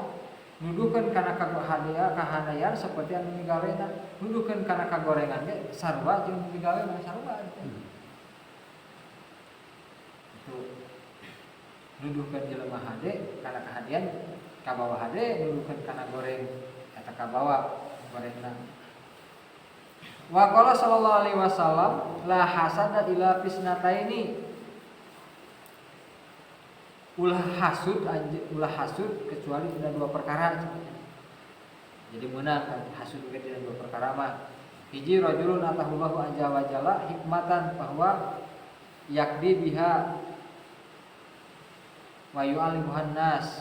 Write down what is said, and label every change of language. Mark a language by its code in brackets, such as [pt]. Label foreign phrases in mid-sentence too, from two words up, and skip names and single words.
[su] Nuduhkeun kana kahadian seperti anu migawena. Nuduhkeun kana kagorengan ge sarua jeung migawena sarua. Itu nuduhkeun jelema hade kana kahadian kabawa hade, nuduhkeun kana goreng eta kabawa gorengna. [ar] وقال صلى الله عليه وسلم لا حسد إلا في اثنتين. [su] Ulah hasud kecuali dina 2 perkara. Jadi meunang hasud ke dina 2 perkara mah. [ar] Hiji رجل آتاه الله عز وجل حكمة bahwa يقضي بها ويعلمها الناس.